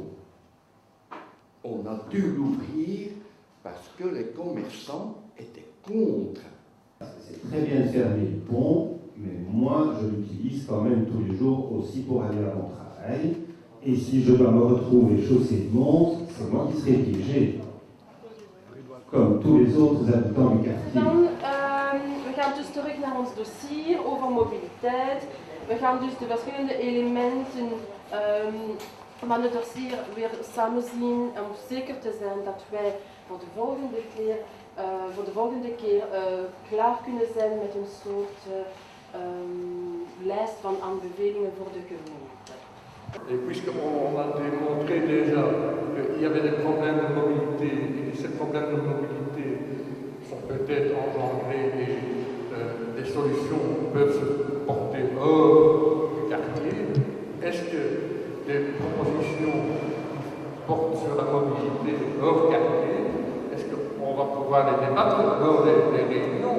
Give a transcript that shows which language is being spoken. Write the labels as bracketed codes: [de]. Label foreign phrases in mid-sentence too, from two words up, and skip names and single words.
[fr] On a dû l'ouvrir parce que les commerçants étaient contre. C'est très bien de fermer le pont, mais moi je l'utilise quand même tous les jours aussi pour aller à mon travail. Et si je dois me retrouver chaussée de Mons, c'est moi qui serai piégé. Comme tous les autres habitants du quartier. [nl] We gaan gaan dus terug naar ons dossier over mobiliteit. We gaan dus de verschillende elementen van het dossier weer samen zien om zeker te zijn dat wij voor de volgende keer klaar kunnen zijn met een soort lijst van aanbevelingen voor de gemeente. [fr] Et puisqu'on a démontré déjà qu'il y avait des problèmes de mobilité, et ces problèmes de mobilité sont peut-être engendrés et des solutions peuvent se porter hors du quartier, est-ce que des propositions qui portent sur la mobilité hors quartier, est-ce qu'on va pouvoir les débattre lors des réunions?